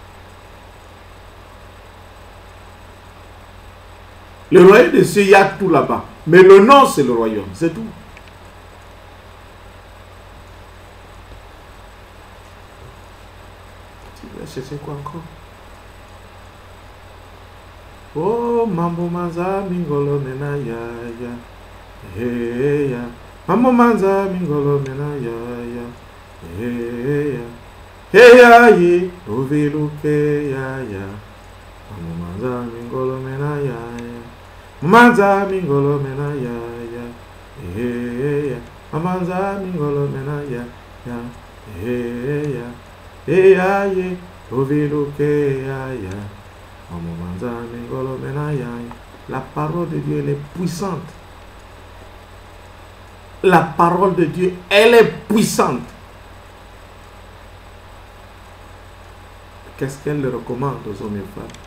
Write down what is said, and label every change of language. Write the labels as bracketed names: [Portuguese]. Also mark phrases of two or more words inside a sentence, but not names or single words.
[French] Le royaume des cieux, il y a tout là-bas. Mais le nom, c'est le royaume, c'est tout. Tu vas chercher quoi encore? [Kituba (Democratic Republic of Congo)] Oh, mambo manza mingolo mena ya ya. Hey ya. Mambo manza mingolo mena ya ya. Hey ya. Hey ya ye. Oveluke ya ya. Mambo manza mingolo mena ya ya. Manza mingolo mena ya ya. Hey ya. Manza mingolo mena ya ya. Hey ya. Hey ya ye. Oveluke ya ya. [French] La parole de Dieu, elle est puissante. La parole de Dieu, elle est puissante. Qu'est-ce qu'elle recommande aux hommes et aux femmes?